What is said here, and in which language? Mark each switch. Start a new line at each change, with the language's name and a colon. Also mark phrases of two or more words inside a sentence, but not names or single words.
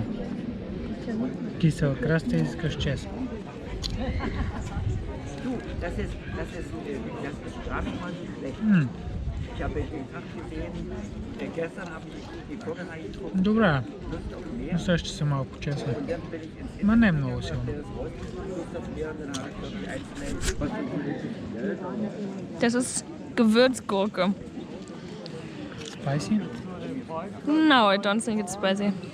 Bulgarian: Кисел краставица с чесън.
German: Das ist gar nicht mal so schlecht. Ich habe den Tag gesehen, gestern habe ich die Cola getrunken.
Bulgarian: Добре. Усеща се малко чесън. Ма не е много силно.
German: Das ist Gewürzgurke.
English: Spicy? No, I don't think it's spicy.